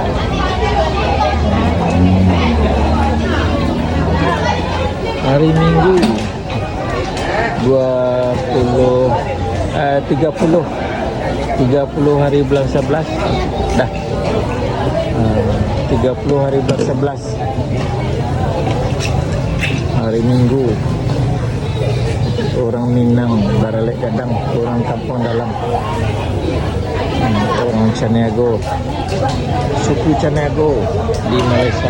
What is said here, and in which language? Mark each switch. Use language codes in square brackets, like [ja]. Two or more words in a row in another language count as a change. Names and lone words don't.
[min] Hari Minggu 30 hari bulan 11 dah. 30 hari bulan 11 hari Minggu. Orang Minang, Baralek Gadang, orang Kampung Dalam, orang Caniago, suku Caniago di Malaysia.